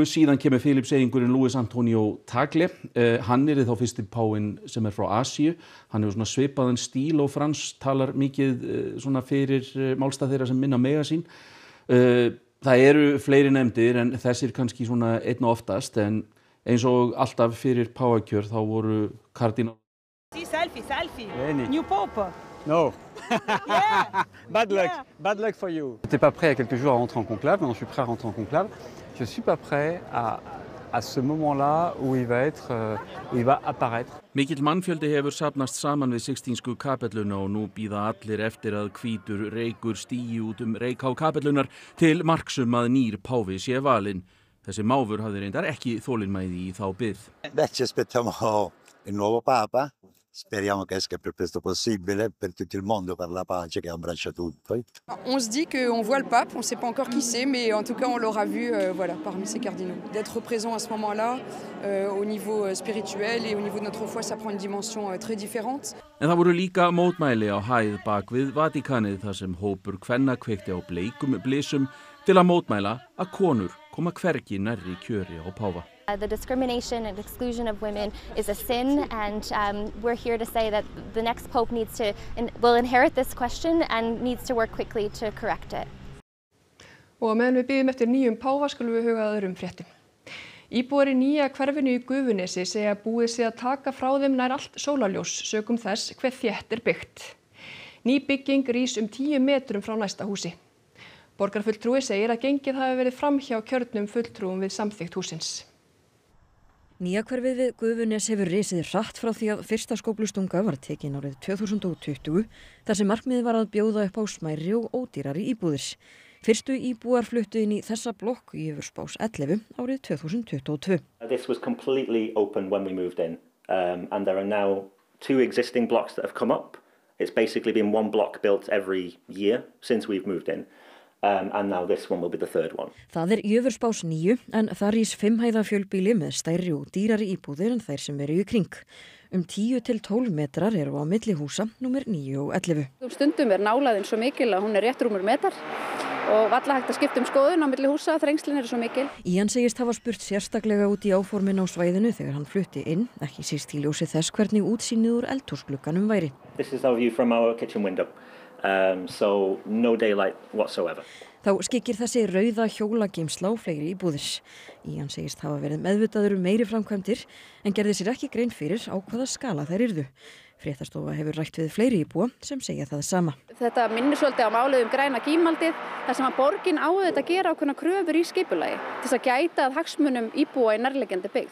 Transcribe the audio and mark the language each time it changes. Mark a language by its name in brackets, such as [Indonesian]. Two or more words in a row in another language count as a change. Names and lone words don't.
[Icelandic] Síðan kemur Filippseyingurinn Luis Antonio Tagle. Hann yrði þá fyrsti páinn sem er frá Asíu. Hann hefur svona svipaðan stíl og Frans talar mikið svona fyrir málstað þeirra sem minna mega sín. Það eru fleiri nefndir en þessir kannski svona einn og oftast, en eins og alltaf fyrir páfakjör þá voru kardínálar. [English] Sí, selfie. New Pope. No. Yeah. Bad luck. Yeah. Bad luck for you. [French] J'étais pas prêt il y a quelques jours à rentrer en conclave, maintenant je suis prêt à rentrer en conclave. Je suis pas prêt à à ce moment-là où il va apparaître. [Icelandic] Mikill mannfjöldi hefur safnast saman við Sixtínsku kapelluna og nú bíða allir eftir að hvítur reykur stígi út reykhá kapellunar til marks að nýr páfi sé valinn. Þessi máfur hafði reyndar ekki þolinmæði í þá bið. [Italian] Ci aspettiamo il nuovo Papa. Speriamo che esca il più presto possibile per tutto il mondo, per la pace che abbraccia tutto. [French] On se dit qu'on voit le pape, on ne sait pas encore qui c'est, mais en tout cas on l'aura vu parmi ces cardinaux. D'être présent à ce moment-là, au niveau spirituel et au niveau de notre foi, ça prend une dimension très différente. [Icelandic] En það voru líka mótmæli á hæð bak við Vatíkanið þar sem hópur kvenna kveikti á bleikum blysum til að mótmæla að konur koma hvergi nærri kjöri á páfa. [English] The discrimination and exclusion of women is a sin, and we're here to say that the next pope will inherit this question and needs to work quickly to correct it. [Icelandic] Og meðan við bíðum eftir nýjum páfa skulum við huga að öðrum fréttum. Íbúar í nýja hverfinu í Gufunesi segja að búið sé að taka frá þeim nær allt sólarljós sökum þess hve þétt byggt. Ný bygging rís 10 metrum frá næsta húsi. Borgarfulltrúi segir að gengið hafi verið framhjá kjörnum fulltrúum við samþykkt húsins. Nýja hverfið við Gufunes hefur risið hratt frá því að fyrsta skóflustunga var tekin árið 2020 þar sem markmiðið var að bjóða upp á smærri og ódýrari íbúðir. Fyrstu íbúar fluttu inn í þessa blokk í Yfirsbás 11 árið 2022. [English] This was completely open when we moved in, and there are now 2 existing blocks that have come up. It's basically been 1 block built every year since we've moved in. And now this one will be the 3rd one. [Icelandic] Það Yfirsbás 9 en það rís 5 hæða fjölbýli með stærri og dýrari íbúðir en þær sem eru í kring. 10 til 12 metrar eru á milli húsa númer 9 og 11. Stundum nálæðin svo mikil að hún rétt rúmur metar og valla hægt að skipta skoðun á milli húsa, þrengslin eru svo mikil. Ían segist hafa spurt sérstaklega út í áformin á svæðinu þegar hann flutti inn, ekki síst í ljósi þess hvernig útsýnið úr eldhúsglugganum væri. [English] This is our view from our kitchen window. So no daylight whatsoever. [Icelandic] Þá skyggir þessi rauða hjólageymsla á fleiri íbúðir. Ían segist hafa verið meðvitaður meiri framkvæmdir en gerði sér ekki grein fyrir á hvaða skala þær yrðu. Fréttastofa hefur rætt við fleiri íbúa sem segja það sama. Þetta minnir svolítið á málið græna gímaldið þar sem að borgin á þetta að gera ákveðna kröfur í skipulagi til að gæta að hagsmunum íbúa í nærliggjandi byggð.